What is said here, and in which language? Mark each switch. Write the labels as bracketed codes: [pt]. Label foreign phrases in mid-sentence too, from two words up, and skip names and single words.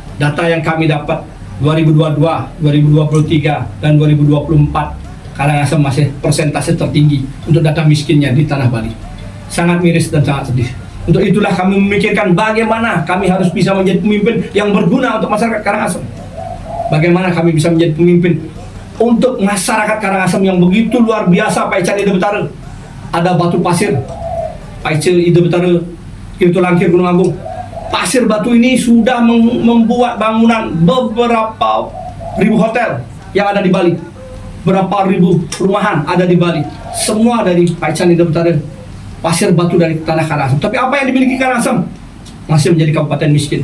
[id] data yang kami dapat 2022, 2023, dan 2024, Karangasem masih persentase tertinggi untuk data miskinnya di tanah Bali. Sangat miris dan sangat sedih. Untuk itulah kami memikirkan bagaimana kami harus bisa menjadi pemimpin yang berguna untuk masyarakat Karangasem. Bagaimana kami bisa menjadi pemimpin untuk masyarakat Karangasem yang begitu luar biasa. [ban] Paican Ide Betara, [id] ada batu pasir [ban] Paican Ide Betara, [id] itu Langkir Gunung Agung. Pasir batu ini sudah membuat bangunan beberapa ribu hotel yang ada di Bali, berapa ribu perumahan ada di Bali, semua dari [ban] Paican Ide Betara, [id] pasir batu dari tanah Karangasem. Tapi apa yang dimiliki Karangasem masih menjadi kabupaten miskin.